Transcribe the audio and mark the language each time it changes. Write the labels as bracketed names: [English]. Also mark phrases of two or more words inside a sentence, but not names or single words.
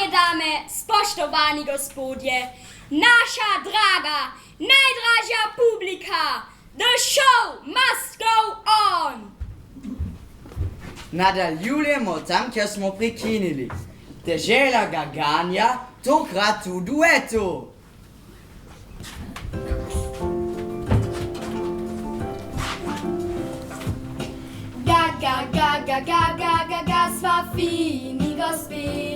[Slovenian] dame, spoštovani gospodje, naša draga, najdražja publika, [English] the show must go on! [Slovenian] Nadaljujemo tam, kjer smo prekinili. Dežela Gaganja, tokrat v duetu. Ga, sva fini gospe.